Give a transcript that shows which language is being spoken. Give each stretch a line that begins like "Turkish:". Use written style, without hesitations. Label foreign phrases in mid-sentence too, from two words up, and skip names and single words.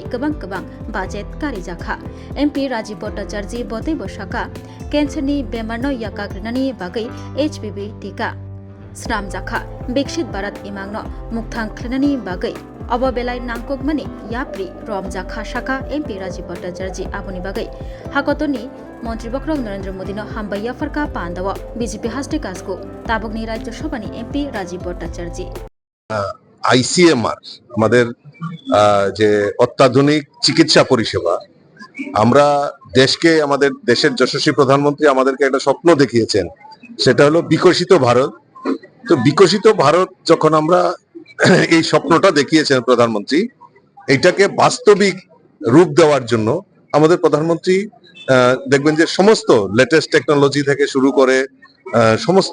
Bodo: गोबां बाजेट कारि जाखा MP राजीव भट्टाचार्य बते बसाका केन्सारनि बेमारनो याकाग्रिनानि बागै HPV टीका स्नाम जाखा विकसित भारत इमांनो मुक्तां खलायनायनि बागै अब बेलाय नांगौमानि याप्रि रम जाखा शाखा MP राजीव भट्टाचार्य आबुनि बागै हाकतनि मन्त्री बख्रक नरेन्द्र मोदीनो हामबाया फरका पान्दाव BJP हास्ति काजको ताबुकनि राज्यसभानि MP राजीव भट्टाचार्य
Bangla: ICMR আমাদের যে অত্যাধুনিক চিকিৎসা পরিষেবা আমরা দেশকে আমাদের দেশের যশস্বী প্রধানমন্ত্রী আমাদেরকে একটা স্বপ্ন দেখিয়েছেন সেটা হলো বিকশিত ভারত তো বিকশিত ভারত যখন আমরা এই স্বপ্নটা দেখিয়েছেন প্রধানমন্ত্রী এইটাকে বাস্তবিক রূপ দেওয়ার জন্য আমাদের প্রধানমন্ত্রী দেখবেন যে সমস্ত
English: latest technology
Bangla: থেকে শুরু করে সমস্ত